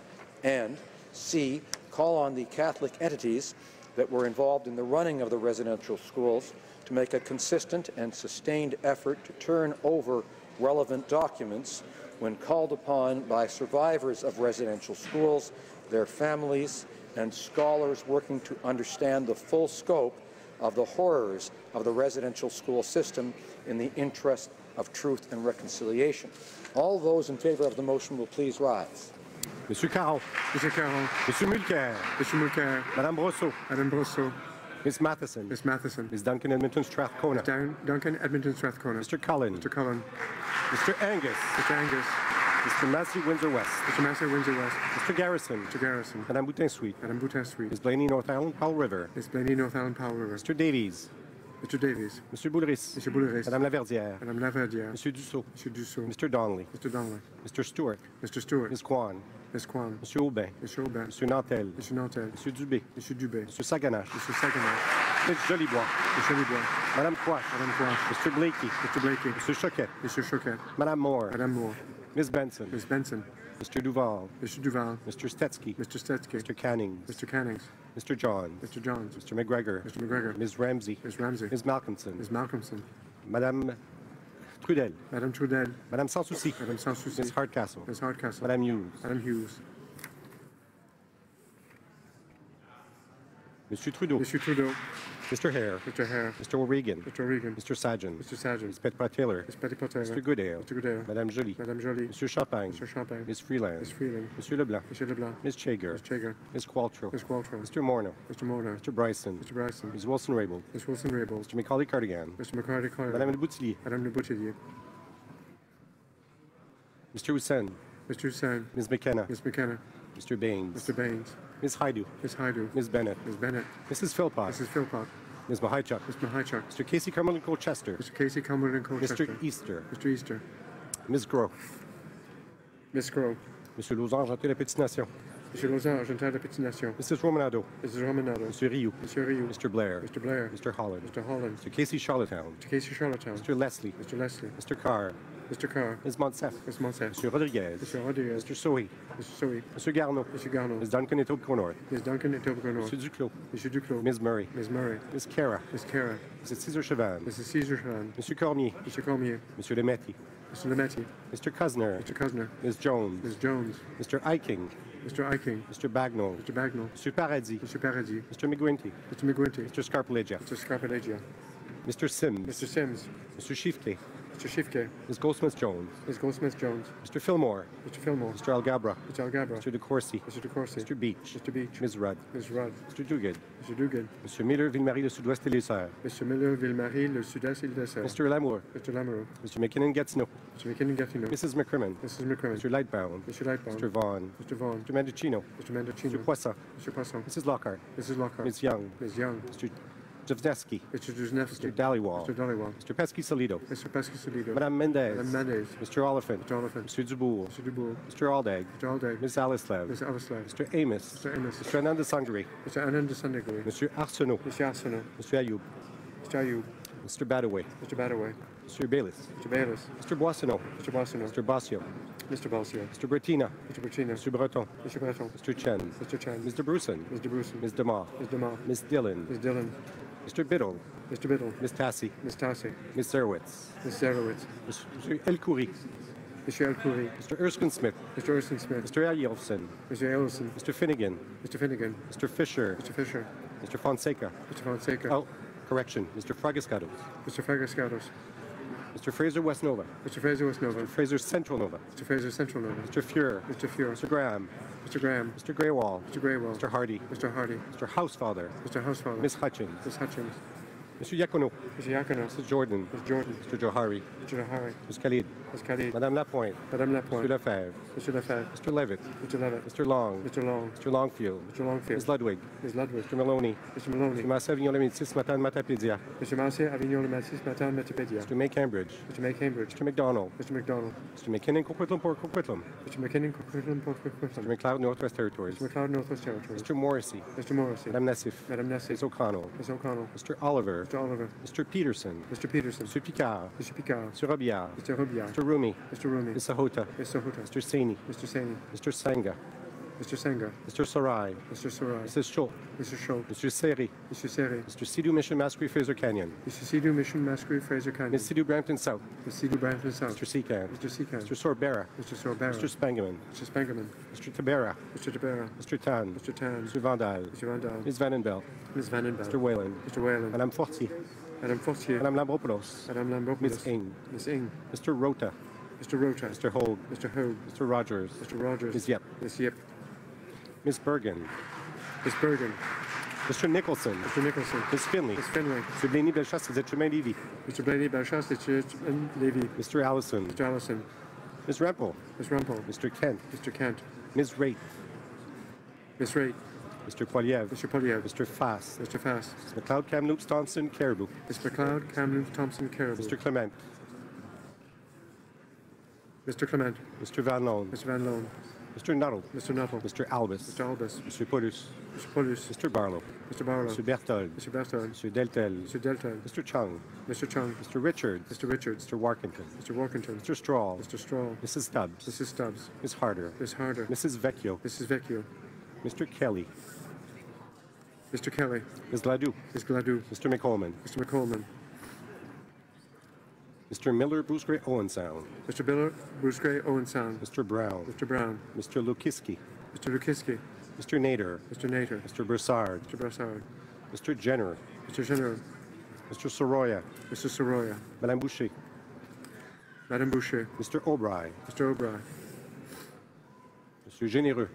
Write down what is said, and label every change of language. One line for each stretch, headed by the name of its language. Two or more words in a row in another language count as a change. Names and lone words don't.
English: And C, call on the Catholic entities that were involved in the running of the residential schools to make a consistent and sustained effort to turn over relevant documents when called upon by survivors of residential schools, their families, and scholars working to understand the full scope of the horrors of the residential school system in the interest of truth and reconciliation. All those in favor of the motion will please rise. Monsieur Caron. Monsieur Caron. Monsieur Mulcair. Monsieur Mulcair. Madame Brosseau. Madame Brosseau. Ms. Matheson. Ms. Matheson. Ms. Duncan Edmonton Strathcona. Duncan Edmonton Strathcona. Mr. Cullen. Mr. Cullen. Mr. Angus. Mr. Angus. Mr. Massey Windsor West. Mr. Massey Windsor West. Mr. Garrison. Mr. Garrison. Madame Boutin Sweet. Madame Boutin Sweet. Ms. Blaney North Island Powell River. Ms. Blaney North Island Powell River. Mr. Davies. Mr. Davies. Monsieur Boulris. Monsieur Boulris. Madame Laverdière. Madame Laverdière. Monsieur Dussault. Monsieur Dussault. Mr. Donnelly. Mr. Donnelly. Mr. Stewart. Mr. Stewart. Ms. Kwan. Ms. Kwan. Monsieur Aubin. Monsieur Aubin. Monsieur Nantel. Monsieur Nantel. Monsieur Dubé. Monsieur Dubé. Monsieur Saganache. Monsieur Saganache. Ms. Jolibois. Monsieur Jolibois. Madame Quash. Madame Quash. Mr. Blakey. Mr. Blakey. Monsieur Choquette. Monsieur Choquette. Madame Moore. Madame Moore. Ms. Benson. Ms. Benson. Mr. Duval. Mr. Duval. Mr. Stetsky. Mr. Stetsky. Mr. Cannings. Mr. Cannings. Mr. Johns. Mr. Johns. Mr. McGregor. Mr. McGregor. Ms. Ramsey. Ms. Ramsey. Ms. Malcolmson. Ms. Malcolmson. Madame Trudel. Madame Trudel. Madame Sans Souci. Madame Sans Souci. Ms. Hardcastle. Ms. Hardcastle. Madame Hughes. Madame Hughes. Monsieur Trudeau. Monsieur Trudeau. Mr. Hare. Mr. Hare. Mr. O'Regan. Mr. O'Regan. Mr. Sajan. Mr. Sajan. Ms. Petitpas-Taylor. Ms. Petitpas-Taylor. Mr. Goodale. Mr. Goodale. Madame Joly. Madame Joly. Monsieur Champagne. Mr. Champagne. Ms. Freeland. Ms. Freeland. Monsieur Leblanc. Monsieur Leblanc. Ms. Chager. Ms. Chager. Ms. Qualtrough. Ms. Qualtrough. Mr. Morneau. Mr. Morneau. Mr. Bryson. Mr. Bryson. Ms. Wilson-Raybould. Ms. Wilson-Raybould. Mr. Macaulay-Cardigan. Mr. McCarty-Carter. Madame Le Boutillier. Madame Le Boutillier. Mr. Hussain. Mr. Hussain. Ms. McKenna. Ms. McKenna. Mr. Baines. Mr. Baines. Ms. Haidu. Ms. Haidu. Ms. Bennett. Ms. Bennett. Mrs. Philpott. Mrs. Philpott. Ms. Mahichuk. Mr. Mahichuk. Mr. Casey Cumberland Colchester. Mr. Casey Cumberland Colchester. Mr. Easter. Mr. Easter. Ms. Gros. Ms. Crow. Monsieur Lausanne, Argenté la Pétition. Monsieur Lausanne, Argentin de Petite Nation. Mrs. Romanado. Mrs. Romanado. Monsieur Rioux. Monsieur Rioux. Mr. Blair. Mr. Blair. Mr. Holland. Mr. Holland. Mr. Casey Charlottetown. Mr. Casey Charlottetown. Mr. Leslie. Mr. Leslie. Mr. Carr. Mr. Carr. Ms. Monsef. Ms. Monsef. Monsieur Rodriguez. Mr. Rodriguez. Mr. Sohi. Mr. Sohi. Monsieur Garneau. Mr. Garneau. Ms. Duncan Etobicoke North. Ms. Duncan Etobicoke North. Monsieur Duclos. Monsieur Duclos. Ms. Murray. Ms. Murray. Ms. Cara. Ms. Cara. Mrs. Cesar Chavan. Mrs. Caesar Chavan. Monsieur Cormier. Mr. Cormier. Monsieur Lemetti. Mr. Lemetti. Mr. Cusner. Mr. Cusner. Ms. Jones. Ms. Jones. Mr. Iking. Mr. Iking. Mr. Bagnall. Mr. Bagnall. Mr. Paradis. Mr. Paradis. Mr. McGuinty. Mr. McGuinty. Mr. Scarpelegia. Mr. Scarpelegia. Mr. Sims. Mr. Sims. Mr. Shifte. Mr. Shifke. Ms. Goldsmith-Jones. Ms. Goldsmith-Jones. Mr. Fillmore. Mr. Fillmore. Mr. Algabra. Mr. Algabra. Mr. DeCourcy. Mr. DeCourcy. Mr. Beach. Mr. Beach. Ms. Rudd. Ms. Rudd. Mr. Duguid. Mr. Duguid. Mr. Miller, Ville-Marie, le Sud-Ouest et les Serres. Mr. Miller, Ville-Marie, le Sud-Est et le Dessert. Mr. Lamour. Mr. Lamoureux. Mr. McKinnon Gatineau. Mr. McKinnon Gatineau. Mrs. McCrimmon. Mrs. McCrimmon. Mr. Lightbound. Mr. Lightbound. Mr. Vaughn. Mr. Vaughn. Mr. Mendocino. Mr. Mendocino. Mr. Poisson. Mr. Poisson. Mrs. Lockhart. Mrs. Lockhart. Ms. Young. Ms. Young. Mr. Dovzewski. Mr. Duzhnevsky. Mr. Dhaliwal. Mr. Dhaliwal. Mr. Pesky-Solido. Mr. Pesky-Solido. Madame Mendez. Madame Mendez. Mr. Oliphant. Mr. Oliphant. Mr. Dubourg. Mr. Dubourg. Mr. Aldag. Mr. Aldag. Ms. Alislev. Mr. Alislav. Mr. Amos. Mr. Amos. Mr. Anand Sangri. Mr. Anand Sandeguri. Mr. Arsenault. Mr. Arsenault. Mr. Ayoub. Mr. Ayoub. Mr. Badaway. Mr. Badaway. Mr. Baylis. Mr. Baylis. Mr. Boissonneau. Mr. Boissonneau. Mr. Bossio. Mr. Balsier. Mr. Bertina. Mr. Bertina. Mr. Breton. Mr. Breton. Mr. Chen. Mr. Chan. Mr. Bruson. Mr. Bruson. Ms. DeMar. Ms. DeMar. Ms. Dillon. Ms. Dillon. Mr. Biddle. Mr. Biddle. Ms. Tassi. Ms. Tassi. Ms. Zerowitz. Ms. Zerowitz. Mr. El Khoury. Mr. El Khoury. Mr. Erskine Smith. Mr. Erskine Smith. Mr. Ellielson. Mr. Ellison. Mr. Finnegan. Mr. Finnegan. Mr. Fisher. Mr. Fisher. Mr. Fonseca. Mr. Fonseca. Oh, correction. Mr. Fragascados. Mr. Fragascados. Mr. Fraser West Nova. Mr. Fraser West Nova. Mr. Fraser Central Nova. Mr. Fraser Central Nova. Mr. Fuhrer. Mr. Fuhrer. Mr. Graham. Mr. Graham. Mr. Greywall. Mr. Greywall. Mr. Hardy. Mr. Hardy. Mr. Housefather. Mr. Housefather. Ms. Hutchins. Ms. Hutchins. Mr. Yacono. Mr. Yacono. Mr. Jordan. Mr. Jordan. Mr. Johari. Mr. Johari. Ms. Khalid. Ms. Khalid. Madame Lapointe. Madame Lapointe. Mr. Lefebvre. Mr. Lefebvre. Mr. Levitt. Mr. Levitt. Mr. Long. Mr. Long. Mr. Longfield. Mr. Longfield. Ms. Ludwig. Ms. Ludwig. Mr. Maloney. Mr. Maloney. Mr. Massé Avignon le Métis Matin Matapédia. Mr. Massé Avignon le Métis Matin Matapédia. Mr. May Cambridge. Mr. May Cambridge. Mr. McDonald. Mr. McDonald. Mr. McKinnon Coquitlam Port Coquitlam. Mr. McKinnon Coquitlam Port Coquitlam. Mr. McLeod Northwest Territories. Mr. McLeod Northwest Territories. Mr. Morrissey. Mr. Morrissey. Madame Nassif. Madame Nassif. Ms. O'Connell. Ms. O'Connell. Mr. Oliver. Mr. Oliver. Mr. Peterson. Mr. Peterson. Mr. Picard. Mr. Picard. Mr. Robillard. Mr. Robillard. Mr. Rumi. Mr. Rumi. Ms. Sahota. Ms. Sahuta. Mr. Saini. Mr. Saini. Mr. Sanga. Mr. Senga. Mr. Sarai. Mr. Sarai. Mrs. Schultz. Mr. Schultz. Mr. Seri. Mr. Seri. Mr. Sidhu Mission Masquerade Fraser Canyon. Mr. Sidhu Mission Masquerade Fraser Canyon. Ms. Sidhu Brampton South. Mr. Sidhu Brampton South. Mr. Seacan. Mr. Seacan. Mr. Sorbera. Mr. Sorbera. Mr. Spangaman. Mr. Spangerman. Mr. Tabera. Mr. Tabera. Mr. Tan. Mr. Tan. Mr. Vandal. Mr. Vandal. Ms. Vandenbelt. Ms. Vandenbelt. Mr. Whalen. Mr. Whalen. Madame Fortier. Madame Fortier. Madame Lambropoulos. Madame Lambropoulos. Ms. Ing. Ms. Ing. Mr. Rota. Mr. Rota. Mr. Hogue. Mr. Hogue. Mr. Rogers. Mr. Rogers. Ms. Yep. Ms. Yip. Ms. Bergen. Ms. Bergen. Mr. Nicholson. Mr. Nicholson. Ms. Finley. Ms. Finley. Mr. Blaney Belchas, vous êtes chemin Lévis. Mr. Blaney Belchas, Mr. Levy. Mr. Allison. Mr. Allison. Ms. Rempel. Ms. Rumpel. Mr. Kent. Mr. Kent. Ms. Raitt. Ms. Raitt. Mr. Poiliev. Mr. Poliev. Mr. Fast. Mr. Fast. Ms. McLeod, Kamloops, Thompson, Caribou. Ms. McLeod, Kamloops, Thompson, Caribou. Mr. Clement. Mr. Clement. Mr. Van Loan. Mr. Van Loan. Mr. Nuttall. Mr. Nuttall. Mr. Albus. Mr. Albus. Mr. Paulus. Mr. Paulus. Mr. Barlow. Mr. Barlow. Mr. Berthold. Mr. Berthold. Mr. Deltel. Mr. Delton. Mr. Chung. Mr. Chung. Mr. Richards. Mr. Richards. Mr. Warkington. Mr. Walkington. Mr. Straw. Mr. Straw. Mrs. Stubbs. Mrs. Stubbs. Ms. Harder. Ms. Harder. Mrs. Vecchio. Mrs. Vecchio. Mr. Kelly. Mr. Kelly. Ms. Ladoux. Ms. Gladue. Mr. McColman. Mr. McColman. Mr. Miller, Bruce Gray, Owen Sound. Mr. Biller. Bruce Gray. Owen Sound. Mr. Brown. Mr. Brown. Mr. Lukiski. Mr. Lukiski. Mr. Nader. Mr. Nader. Mr. Broussard. Mr. Brassard. Mr. Jenner. Mr. General. Mr. Soroya. Mr. Soroya. Madame Boucher. Madame Boucher. Mr. O'Brien. Mr. O'Brien. Mr. Généreux.